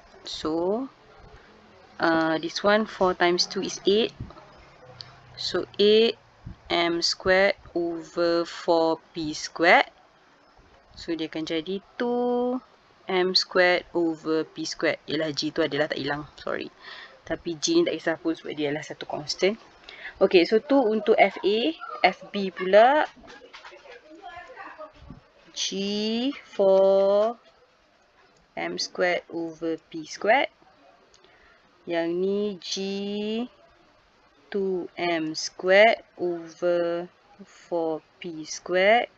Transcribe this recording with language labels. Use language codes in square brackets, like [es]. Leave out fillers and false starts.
[en] So this one 4 times 2 is 8. So 8m squared over 4p squared. So [ms] dia akan jadi [en] 2m squared over p squared. [ms] Yalah, G tu adalah tak hilang, sorry. Tapi G ni tak kisah pun sebab dia adalah satu constant. [en] Okay, so [ms] tu untuk FA. [en] FB [ms] pula [en] G 4m squared over p squared. [ms] Yang ni [en] G 2m squared over 4p squared.